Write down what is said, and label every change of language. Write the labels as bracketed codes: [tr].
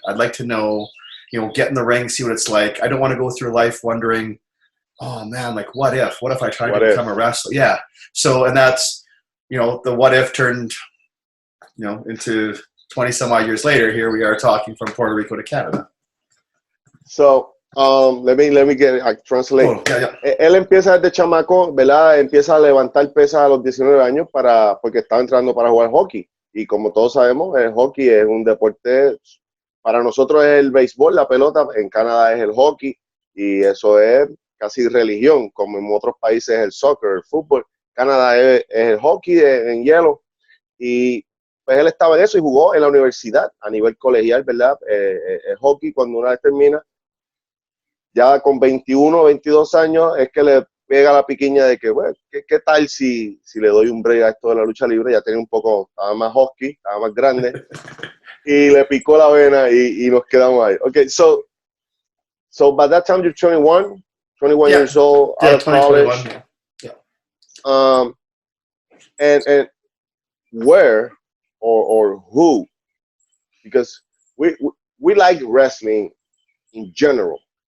[en] I'd like to know, get in the ring, see what it's like. I don't want to go through life wondering, oh man, like what if I tried to become a wrestler? Yeah. So, and that's, the what if turned, into 20 some odd years later, here we are talking from Puerto Rico to Canada. So Let me get translate. Oh, yeah. [es] Él empieza desde chamaco, ¿verdad? Empieza a levantar pesas a los 19 años porque estaba entrando para jugar hockey. Y como todos sabemos, el hockey es un deporte, para nosotros es el béisbol, la pelota, en Canadá es el hockey, y eso es casi religión, como en otros países es el soccer, el fútbol. Canadá es el hockey en hielo. Y pues él estaba en eso y jugó en la universidad a nivel colegial, ¿verdad? El hockey, cuando una vez termina, ya con 21, 22 años, es que le pega la piquiña de que, bueno, ¿qué tal si le doy un break a esto de la lucha libre? Ya tenía un poco, estaba más husky, estaba más grande, y le picó la vena y nos quedamos ahí. [en] Okay, so by that time you're 21 years old, out of college. Yeah. And where or who? Because we like wrestling in general.